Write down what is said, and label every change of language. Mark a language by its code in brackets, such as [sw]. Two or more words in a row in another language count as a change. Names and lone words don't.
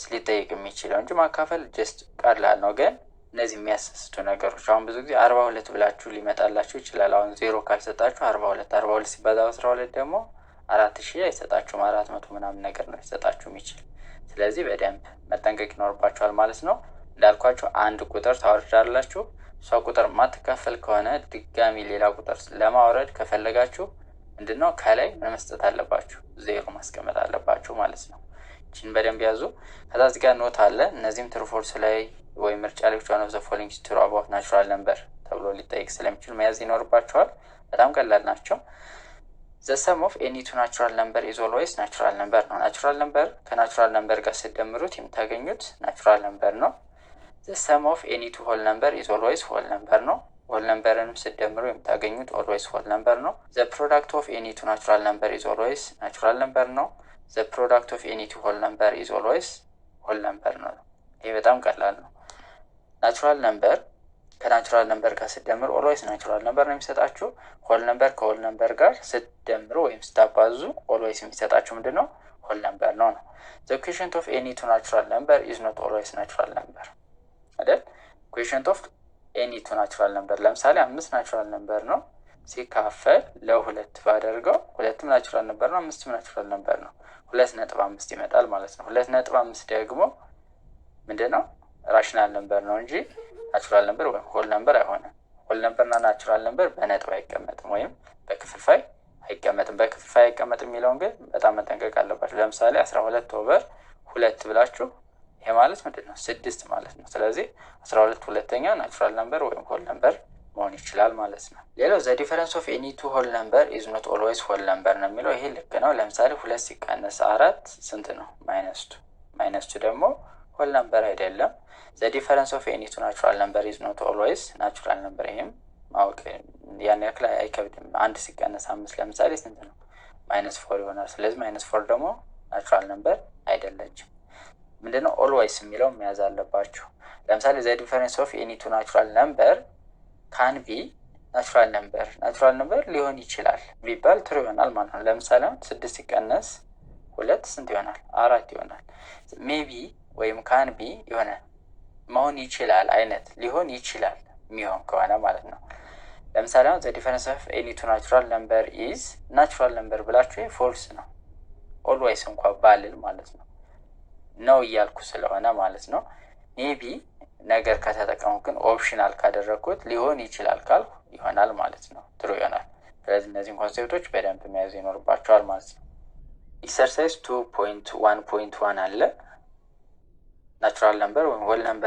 [am] ሊጠይቅ የሚችለው እንጂ ማካፈል ጀስት ቀላል ነው። ግን እነዚህ የሚያሳስቱ ነገሮች አሁን ብዙ ጊዜ 42 ብላችሁ ሊመጣላችሁ ይችላል። አሁን 0 ካልሰጣችሁ 42 ሲባዛ 12 ደግሞ 4000 አይሰጣችሁም፣ 400 ምናምን ነገር ነው ሊሰጣችሁ የሚችል። ስለዚህ በደንብ መጠንቀቅ ይኖርባችኋል ማለት ነው። እንዳልኳችሁ አንድ ቁጥር ታወርዳላችሁ። እሷ ቁጥር ማትካፈል ከሆነ ድጋሚ ሌላ ቁጥር ለማውረድ ከፈለጋችሁ ምንድነው ከላይ ምን መስጠት አለባችሁ? 0 ማስቀመጥ አለባችሁ ማለት ነው። ይህችን በደንብ ያዙ። ከዛ እዚህ ጋር ኖት አለ። እነዚህም [en] true false [am] ላይ ወይም ምርጫ ላይ [en] one of the following is true about natural number [am] ተብሎ ሊጠይቅ ስለሚችል መያዝ ይኖርባችኋል። በጣም ቀላል ናቸው። [en] the sum of any two natural number is always natural number ነው። natural number ከnatural number [am] ጋር ስትደምሩት የምታገኙት [en] natural number ነው። the sum of any two whole number is always whole number ነው። whole numberንም [am] ስትደምሩ የምታገኙት [en] always whole number ነው። the product of any two natural number is always natural number ነው። the product of any two whole number is always whole number ነው። [am] ይሄ በጣም ቀላል ነው። [en] natural number ከnatural number [am] ጋር ስትደምሩ [en] always natural number [am] ነው የሚሰጣችሁ። [en] whole number ከwhole number [am] ጋር ስትደምሩ ወይም ስታባዙ [en] always [am] የሚሰጣችሁ ምንድነው? [en] whole number ነው። the quotient of any two natural number is not always natural number አይደል? quotient of any two natural number [am] ለምሳሌ 5 [en] natural number [am] ነው ሲካፈል ለ2 ባደርገው 2ም [en] natural number [am] ነው 5ም [en] natural number [am] ነው 2.5 ይመጣል ማለት ነው። 2.5 ደግሞ ምንድነው? [en] rational number [am] ነው እንጂ [en] natural number [am] ወይም [en] whole number [am] አይሆንም። [en] whole numberና natural number [am] በነጥብ አይቀመጥም ወይም በክፍልፋይ አይቀመጥም። በክፍልፋይ አይቀመጥም የሚለውን ግን በጣም መጠንቀቅ አለባችሁ። ለምሳሌ 12/2 ብላችሁ ይሄ ማለት ምንድነው? 6 ማለት ነው። ስለዚህ 12 ሁለተኛ [en] natural number [am] ወይም [en] whole number [am] መሆን ይችላል ማለት ነው። ሌላው [en] the difference of any two whole number is not always whole number [am] ነው የሚለው። ይሄ ልክ ነው። ለምሳሌ 2 ሲቀነስ 4 ስንት ነው? -2 -2 ደግሞ [en] whole number [am] አይደለም። [en] the difference of any two natural number is not always natural number። [am] ይሄም ማወቅ ያን ያክል አይከብድም። 1 ሲቀነስ 5 ለምሳሌ ስንት ነው? -4 ይሆናል። ስለዚህ -4 ደግሞ [en] natural number [am] አይደለችም። ምንድነው? always የሚለው መያዝ አለባችሁ። ለምሳሌ [en] the difference of any two natural number can be natural number [am] ሊሆን ይችላል ቢባል ትሩ ይሆናል ማለት ነው። ለምሳሌ 6 ሲቀነስ 2 ስንት ይሆናል? 4 ይሆናል። ሜቢ ወይም [en] can be [am] የሆነ መሆን ይችላል አይነት ሊሆን ይችላል የሚሆን ከሆነ ማለት ነው። ለምሳሌ [en] the difference of any two natural number is natural number [am] ብላችሁ ፎልስ ነው always እንኳን ባልል ማለት ነው ነው እያልኩ ስለሆነ ማለት ነው። ሜቢ ነገር ከተጠቀሙ ግን ኦፕሽናል ካደረኩት ሊሆን ይችላል ካልኩ ይሆናል ማለት ነው፣ ትሩ ይሆናል። ስለዚህ እነዚህን ኮንሴፕቶች በደንብ መያዝ ይኖርባቸዋል ማለት ነው። ኤክሰርሳይዝ 2.1.1 አለ። [en] natural number [am] ወይም [en] whole number